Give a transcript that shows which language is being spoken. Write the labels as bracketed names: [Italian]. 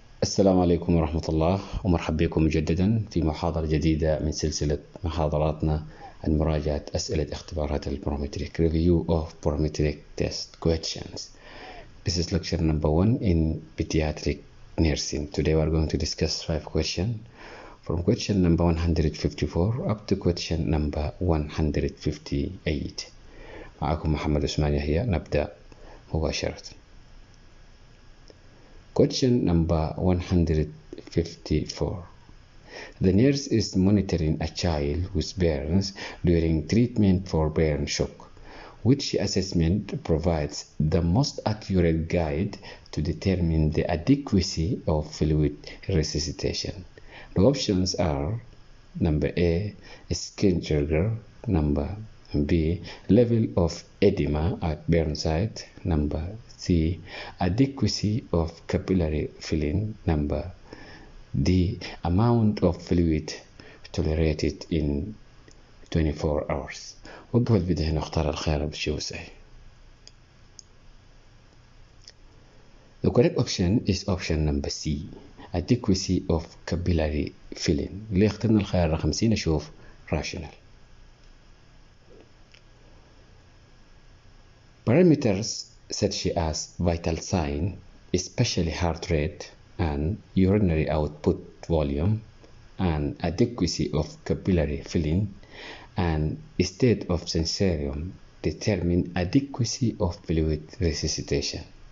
[Arabic] السلام عليكم ورحمة الله ومرحبا بكم مجددا في محاضرة جديدة من سلسلة محاضراتنا عن مراجعة أسئلة اختبارات البرومترك. [English] Review of Prometric Test Questions. This is lecture number 1 in Pediatric Nursing. Today we are going to discuss 5 questions from question number 154 up to question number 158. [Arabic] معكم محمد عثمان يحيى. نبدأ مباشرة. [English] Question number 154. The nurse is monitoring a child with burns during treatment for burn shock. Which assessment provides the most accurate guide to determine the adequacy of fluid resuscitation? The options are number A, skin trigger, number B, level of edema at burn site, number C, adequacy of capillary filling, number D, amount of fluid tolerated in 24 hours. [Arabic] وقف الفيديو هنا اختار الخيار بشيء صحيح. [English] The correct option is option number C, adequacy of capillary filling. [Arabic] اللي اخترنا الخيار رقم C نشوف rational. [English] Parameters such as vital sign, especially heart rate and urinary output volume, and adequacy of capillary filling and state of sensorium determine adequacy of fluid resuscitation.